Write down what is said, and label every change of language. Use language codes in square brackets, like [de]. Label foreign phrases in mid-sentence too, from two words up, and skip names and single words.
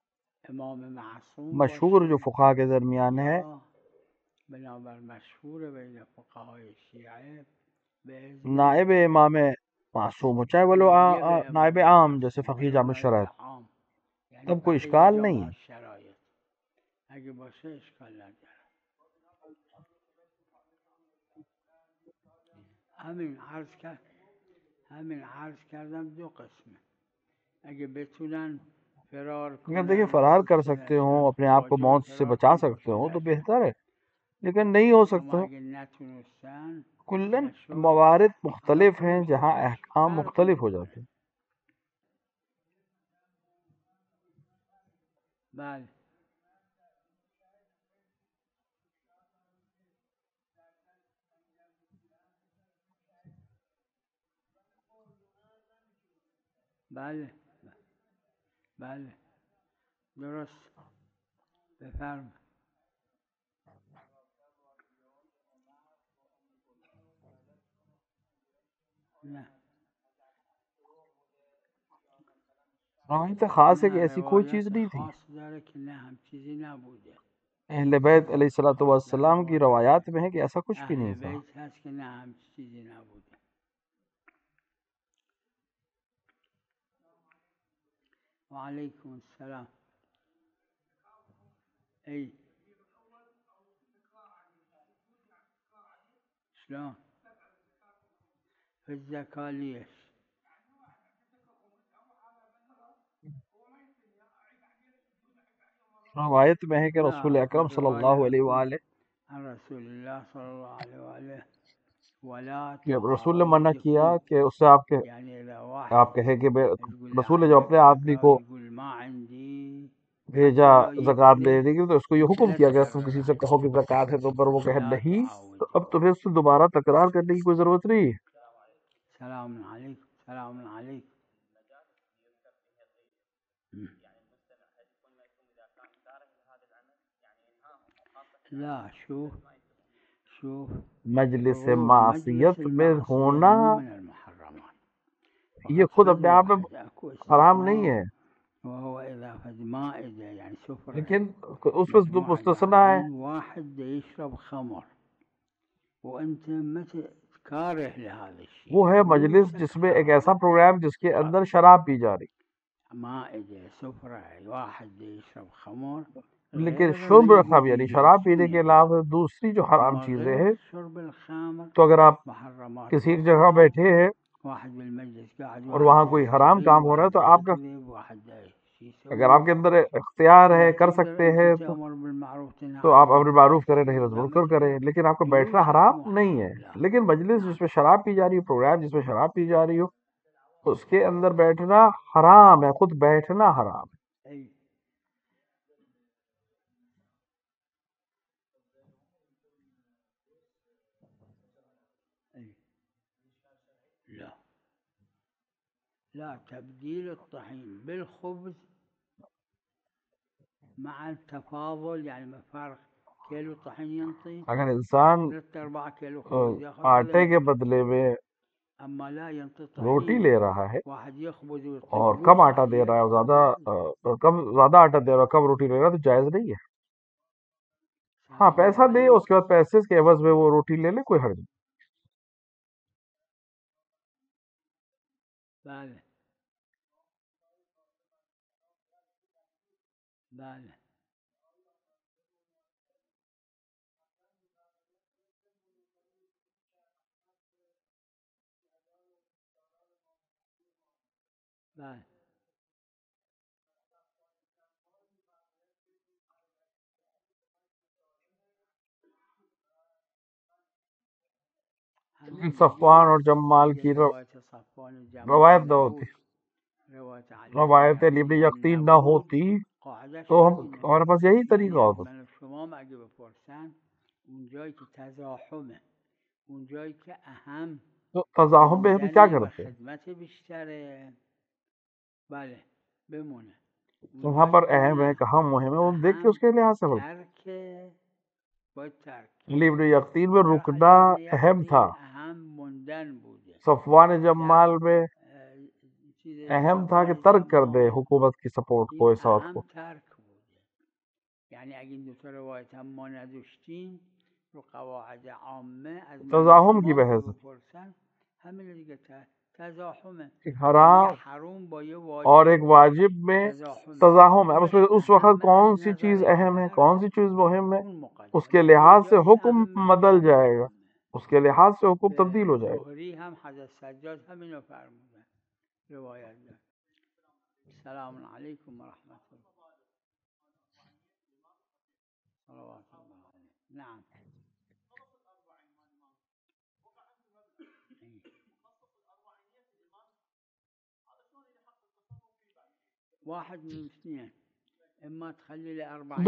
[ur] مشہور جو فقہا کے درمیان ہے نائب امام معصوم ہو، چاہے وہ نائب عام جیسے فقیہ جامع شرائط، تب کوئی اشکال نہیں ہے. [fa] همین عرض کردم دو قسمه. اگه بتونن فرار [ur] اگر دیکھیں فرار کر سکتے ہوں، اپنے آپ کو موت سے بچا سکتے ہوں تو بہتر ہے، لیکن نہیں ہو سکتا. کلن موارد مختلف ہیں جہاں احکام مختلف ہو جاتے ہیں. [fa] بله. بله بله درست. بفرم. نه [ur] روایت خاص ہے کہ ایسی کوئی چیز نہیں تھی. [fa] خاص داره که نه هم چیزی نبوده. [ur] اہل بیت علیہ السلام کی روایات میں ہے کہ ایسا کچھ بھی نہیں [fa] اهل [ur] تھا. [fa] بیت هست که نه هم چیزی نبوده. [ar] وعلیکم السلام. ای شلون في الزكاة ليش؟ [ur] روایت میں ہے کہ رسول اکرم [ar] صلی اللہ علیہ وآلہ رسول اللہ صلی اللہ علیہ وآلہ ولا [ur] رسول نے منع کیا کہ اس سے آپ کہے کہ رسول نے جو اپنے آدمی کو بھیجا زکوٰۃ لینے کی تو اس کو یہ حکم کیا کہ تم کسی سے کہو کہ زکوٰۃ ہے تو پر وہ کہے نہیں تو اب تمہیں اس سے دوبارہ تکرار کرنے کی کوئی ضرورت نہیں ہے. [ar] سلام علیکم. سلام علیکم. لا شوف [ur] مجلس معصیت میں ہونا یہ خود اپنے آپ میں حرام نہیں ہے، لیکن اس میں مستثنا ہے. [ar] واحد يشرب خمر وانت متى كاره لهذا الشيء، [ur] وہ ہے مجلس جس میں ایک ایسا پروگرام جس کے اندر شراب پی جا رہی، [ar] مائدة سفرة واحد يشرب خمر، [ur] لیکن [ar] شرب الخمر [ur] یعنی شراب پینے کے علاوہ دوسری جو حرام چیزیں ہیں. تو اگر آپ کسی ایک جگہ بیٹھے ہیں اور وہاں کوئی حرام کام ہو رہا ہے تو آپ کا اگر آپ کے اندر اختیار ہے کر سکتے ہیں تو آپ امر معروف کریں نہیں نہی منکر کریں، لیکن آپ کو بیٹھنا حرام نہیں ہے. لیکن مجلس جس میں شراب پی جا رہی ہو، پروگرام جس میں شراب پی جا رہی ہو اس کے اندر بیٹھنا حرام ہے، خود بیٹھنا حرام ہے۔ [ar] أي أي لا لا تبديل الطحين بالخبز مع التفاضل، يعني ما فرق كيلو طحين ينطي [ur] اگر انسان [ar] 3-4 كيلو خبز ياخذ، [ur] آٹے کے بدلے میں [ar] اما لا ينطي [ur] روٹی [ar] طحين [ur] لے رہا ہے [ar] واحد يخبز [ur] اور [ar] ويطيب [ur] کم آٹا دے [ar] صحيح [ur] رہا ہے، اور [ar] ولا [ur] کم زیادہ آٹا دے رہا ہے، کم روٹی لے رہا ہے، تو جائز نہیں ہے۔ ہاں سلام پیسہ دے، اس کے بعد پیسے کے عوض میں وہ روٹی لے لے، کوئی حرج نہیں۔ [fa] بله بله بله همین صفوان دیگه [ur] اور جمال کی روایت صفوان جمال روایت نہ [fa] نبود، [ur] ہوتی، روایت علی روایت بن ابن یقطین یقطین نہ [fa] نبود، [ur] ہوتی [fa] قاعدش [ur] تو [fa] همینه. [ur] ہمارے پاس یہی طریقہ یعنی ہوتا۔ [fa] من و شما اگه بپرسن اون جایی که تزاحمه، اون جایی که اهم [ur] تو تزاحم میں ہم کیا [fa] موندن و [ur] کرتے ہیں؟ [fa] خدمت بیشتره بله بمونه. اون [ur] وہاں [fa] جایی [ur] پر [fa] که [ur] اہم ہے [fa] نه [ur] کہاں مهم ہے، وہ دیکھ کے [fa] اهم [ur] اس کے لحاظ سے بولتے [fa] ترک باید ترک. [ur] ہیں۔ علی ابن یقطین میں [fa] در [ur] رکنا علی ابن اہم تھا، [fa] یقطین اهم موندن بوده. صفوان در [ur] جمال میں چیز اہم تھا کہ صفوان ترک کر دے جمال حکومت کی سپورٹ کو، [fa] این اطاعت اهم [ur] کو۔ [fa] ترک بوده. یعنی اگه این دو تا روایت هم ما نداشتیم رو قواعد عامه از من و [ur] تزاحم کی [fa] شما اگه [ur] بحث [fa] بپرسن همین دیگه تزاحمه. [ur] ایک [fa] یعنی حرام یه حروم با یه [ur] اور ایک واجب واجب میں [fa] تزاحمه، [ur] تزاحم ہے، اس میں [fa] کدومش [ur] اس وقت [fa] اهمه [ur] کون [fa] از [ur] سی [fa] نظر [ur] چیز اہم ہے، [fa] ظاهر [ur] کون سی چیز مہم ہے، [fa] اون [ur] اس کے [fa] مقدمه. یه [ur] لحاظ سے [fa] جایی حکم اهم بدل جایی [ur] جائے گا، [fa] اهمه. [ur] اس کے لحاظ سے حکم [fa] به [ur] تبدیل ہو جائے گا۔ [fa] زهری هم حضرت سجاد همینو فرمودن، روایت دار. [ar] سلام علیکم و رحمت الله صلوات الله علیه. نعم واحد من اثنين، اما تخلي لي 40